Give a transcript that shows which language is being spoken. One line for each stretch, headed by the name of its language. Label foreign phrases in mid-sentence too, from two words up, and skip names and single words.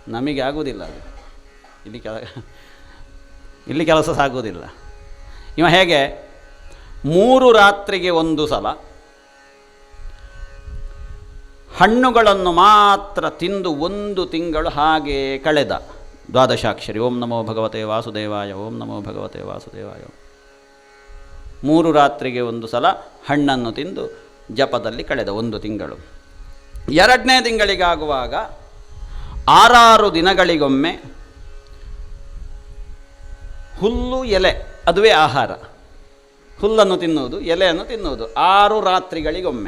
Kannada: ನಮಗೆ ಆಗುವುದಿಲ್ಲ ಅದು. ಇಲ್ಲಿ ಕೆಲಸ ಸಾಗುವುದಿಲ್ಲ. ಇವ ಹೇಗೆ 3 ರಾತ್ರಿಗೆ ಒಂದು ಸಲ ಹಣ್ಣುಗಳನ್ನು ಮಾತ್ರ ತಿಂದು 1 ತಿಂಗಳು ಹಾಗೆ ಕಳೆದ.
Sanskrit: ದ್ವಾದಶಾಕ್ಷರಿ ಓಂ ನಮೋ ಭಗವತೆ ವಾಸುದೇವಾಯ, ಓಂ ನಮೋ ಭಗವತೆ ವಾಸುದೇವಾಯ.
Kannada: 3 ರಾತ್ರಿಗೆ ಒಂದು ಸಲ ಹಣ್ಣನ್ನು ತಿಂದು ಜಪದಲ್ಲಿ ಕಳೆದ 1 ತಿಂಗಳು. 2ನೇ ತಿಂಗಳಿಗಾಗುವಾಗ 6 ದಿನಗಳಿಗೊಮ್ಮೆ ಹುಲ್ಲು ಎಲೆ, ಅದುವೇ ಆಹಾರ. ಹುಲ್ಲನ್ನು ತಿನ್ನುವುದು, ಎಲೆಯನ್ನು ತಿನ್ನುವುದು 6 ರಾತ್ರಿಗಳಿಗೊಮ್ಮೆ.